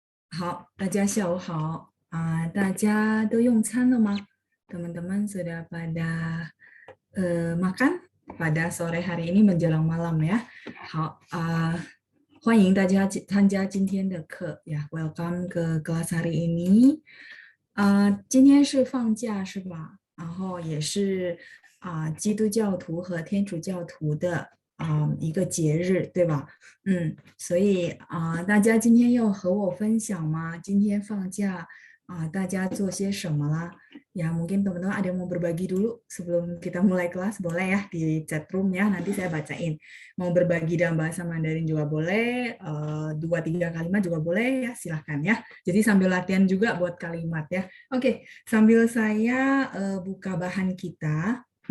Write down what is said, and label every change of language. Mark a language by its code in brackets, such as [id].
[zh] 好，大家下午好大家都用餐了吗？ [id] Teman-teman sudah pada makan pada sore hari ini menjelang malam ya. [zh] 好欢迎大家参加今天的课呀， [id] Welcome ke kelas hari ini。 [zh] 今天是放假是吧？然后也是基督教徒和天主教徒的一个节日，对吧？所以大家今天要和我分享吗？今天放假大家做些什么啦？ [id] Ya mungkin teman-teman ada yang mau berbagi dulu sebelum kita mulai kelas, boleh ya di chat room ya, nanti saya bacain. Mau berbagi dalam bahasa Mandarin juga boleh, 2-3 kalimat juga boleh ya, silahkan ya. Jadi sambil latihan juga buat kalimat ya. Oke, sambil saya buka bahan kita.